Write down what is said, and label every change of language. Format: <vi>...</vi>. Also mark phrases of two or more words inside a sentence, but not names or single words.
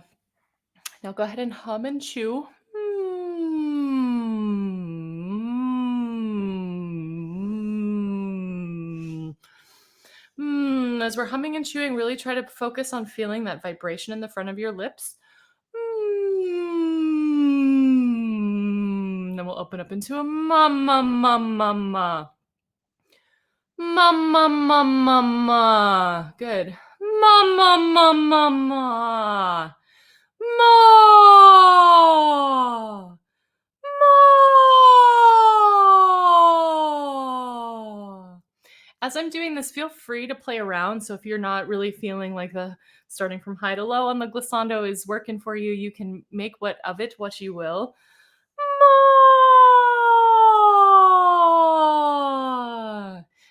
<en>Now go ahead and hum and chew. As we're humming and chewing, really try to focus on feeling that vibration in the front of your lips. Then we'll open up into a ma ma ma ma ma. Ma ma ma ma ma. Good. Ma ma ma ma ma. Ma. Ma. As I'm doing this, feel free to play around. So if you're not really feeling like the starting from high to low on the glissando is working for you, you can make what of it what you will. Ma. Good.</en>